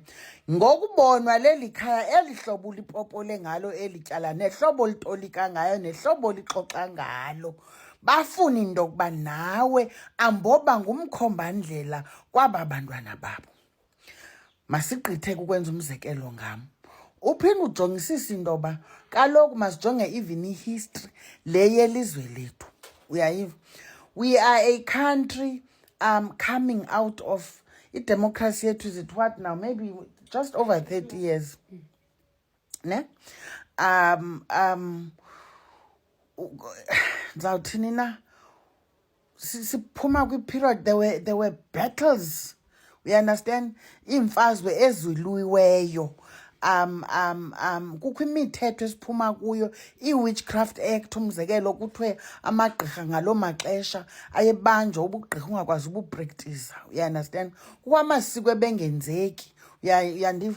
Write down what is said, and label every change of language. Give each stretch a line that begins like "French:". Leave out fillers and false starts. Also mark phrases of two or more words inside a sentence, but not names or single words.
Xhosa: Ngokubonwa leli khaya eli hlobo lipopole ngalo eli tyala nehlobo litolika ngayo nehlobo lixoxa ngalo, bafuna into yokuba nawe amboba ngumkhombandlela kwaba bantwana babo. Masigqithe ukwenza umzekelo ngam. Uphinde ujongisise into yoba kaloku masijonge even ihistory le yelizwe lethu. Uyayiva?
English: We are a country coming out of democracy yethu, is it what now? Maybe just over 30 years.
Xhosa: Ne? Ndizawuthini na? siphuma kwi-period
English: there were battles, we understand,
Xhosa: iimfazwe ezilwiweyo. Kukho imithetho esiphuma kuyo, i-Witchcraft Act umzekelo, kuthiwe amagqirha ngaloo maxesha ayebanjwa ubugqirha ungakwazi ubupractice,
English: you understand.
Xhosa: Kukho amasiko ebengenzeki, uyandiva.